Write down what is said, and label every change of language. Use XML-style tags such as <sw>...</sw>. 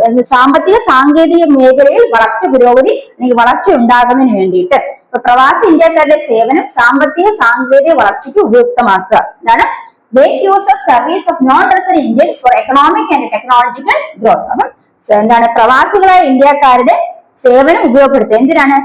<ml>സാമ്പത്തിക സാങ്കേതിക മേഖലയിൽ വളർച്ച പുരോഗതി അല്ലെങ്കിൽ വളർച്ച ഉണ്ടാകുന്നതിന് വേണ്ടിയിട്ട്. അപ്പൊ പ്രവാസി ഇന്ത്യക്കാരുടെ സേവനം സാമ്പത്തിക സാങ്കേതിക വളർച്ചയ്ക്ക് ഉപയുക്തമാക്കുക. എന്താണ്?</ml> <en>make use of service of non-resident Indians for economic and technological growth.</en> <ml>അപ്പം എന്താണ്? പ്രവാസികളായ ഇന്ത്യക്കാരുടെ സേവനം ഉപയോഗപ്പെടുത്തുക. എന്തിനാണ്?</ml>